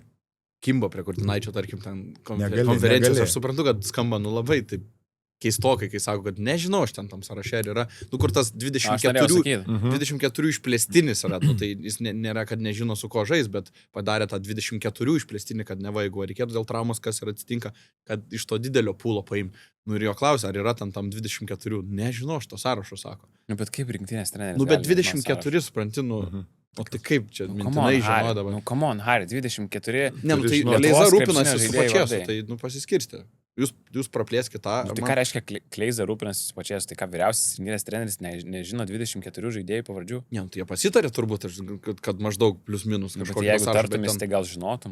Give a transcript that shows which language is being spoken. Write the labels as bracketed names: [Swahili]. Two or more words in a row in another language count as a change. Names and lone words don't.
[Lithuanian] Kimbo prie Kurtinaičio, tarkim, ten konferencijos, aš suprantu, kad skamba nu labai taip keistokai, kai sako, kad nežinau, aš ten tam sąraše yra, nu kur tas 24 išplėstinis yra, nu, tai jis nėra, kad nežino su ko žais, bet padarė tą 24 išplėstinį, kad neva, jeigu reikėtų dėl traumos, kas ir atsitinka, kad iš to didelio pūlo paim. Nu ir jo klausia, ar yra tam 24, nežinau, aš to sąrašo sako. Nu bet kaip rinktinės treneris? Nu bet 24, supranti, nu... O tai kaip čia mintinai žinodavo? Nu, [English] come on, Harry, 24. [Lithuanian] Ne, nu tai Kleiza rūpinasi su pačiesu, tai nu pasiskirsti. Jūs praplėskite tą. Nu, tai ką reiškia Kleiza rūpinasi su pačiesu? Tai ką vyriausias rinktinės treneris nežino 24 žaidėjų pavardžių? Ne, tai jie pasitarė turbūt, kad maždaug plius minus kažkokia. Bet jeigu tartumės, tai gal žinotum?